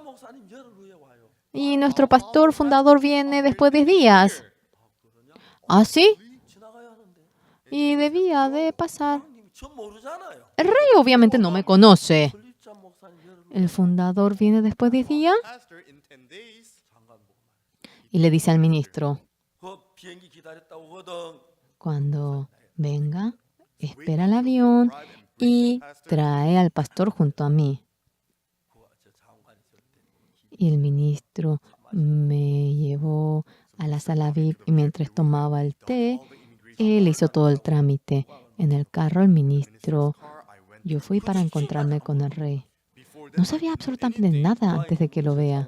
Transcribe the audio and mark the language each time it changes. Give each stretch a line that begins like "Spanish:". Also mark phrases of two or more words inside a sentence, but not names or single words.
Spanish: Y nuestro pastor fundador viene después de 10 días. ¿Ah, sí? Y debía de pasar. El rey obviamente no me conoce. El fundador viene después de 10 días Pastor,
English: in 10 days,
Spanish: y le dice al ministro,
Korean: 그 비행기 기다렸다고 하거든.
Spanish: cuando venga, espera el avión y trae al pastor junto a mí.
Korean: 저 장관이 있을 때
Spanish: Y el ministro me llevó a la sala VIP y mientras tomaba el té, él hizo todo el trámite. En el carro, el ministro, yo fui para encontrarme con el rey. No sabía absolutamente nada antes de que lo vea.